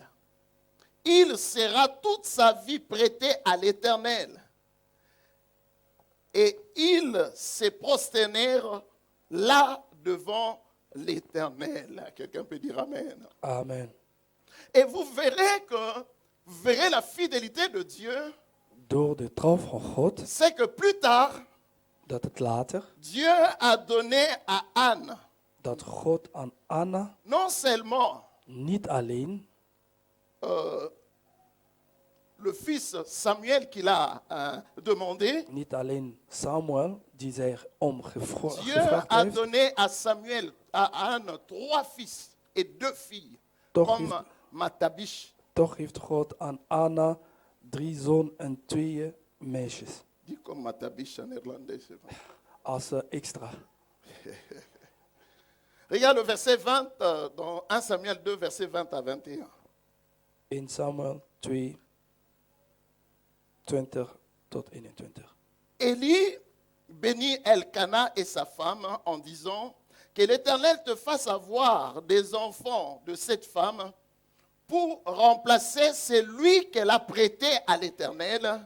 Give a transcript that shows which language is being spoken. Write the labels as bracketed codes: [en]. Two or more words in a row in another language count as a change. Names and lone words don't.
[fr] Il sera toute sa vie prêté à l'Éternel. Et ils se prosternèrent là devant l'Éternel. Quelqu'un peut dire Amen. Amen. Et vous verrez la fidélité de Dieu, [nl] Door de trouw van God, [fr] c'est que plus tard, [nl] dat het later, [fr] Dieu a donné à Anne, [nl] dat God aan Anna [fr] non seulement [nl] niet alleen [fr] le fils Samuel qu'il a demandé, [nl] niet alleen Samuel, die zij om [fr] Dieu [nl] gevraagd [fr] a [nl] heeft, [fr] donné à Samuel, à Anne, 3 fils et 2 filles, [nl] Toch [fr] comme [nl] heeft- [fr] Matabish. [nl] toch heeft God aan Anna 3 zonen en 2 meisjes. [fr] Dis comme Matabish en néerlandais, c'est vrai. [nl] Als extra. [fr] Regarde le verset 20 dans 1 Samuel 2, verset 20 à 21. [nl] 1 Samuel 2, 20 tot 21. [fr] Élie bénit Elkana et sa femme en disant que l'Éternel te fasse avoir des enfants de cette femme pour remplacer celui qu'elle a prêté à l'Éternel.